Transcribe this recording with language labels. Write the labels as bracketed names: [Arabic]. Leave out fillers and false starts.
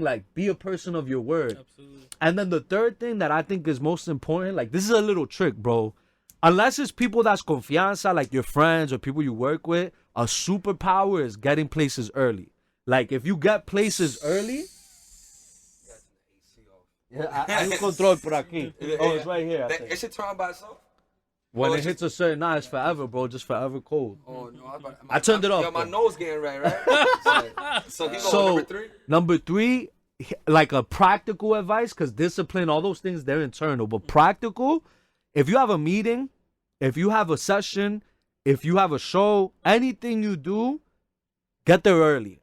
[English] Like, be a person of your word. Absolutely. And then the third thing that I think is most important, like this is a little trick, bro. Unless it's people that's confianza, like your friends or people you work with, a superpower is getting places early. Like if you get places early. [Spanish] Yeah, hay un control por aquí. [English] Oh, it's right here. It should turn on by itself? When it hits a certain, it's forever, bro. Just forever cold. Oh, no. I turned it off. Yo, my nose getting red, right? So number 3? Number 3, like a practical advice, because discipline, all those things, they're internal. But practical, if you have a meeting, if you have a session, if you have a show, anything you do, get there early.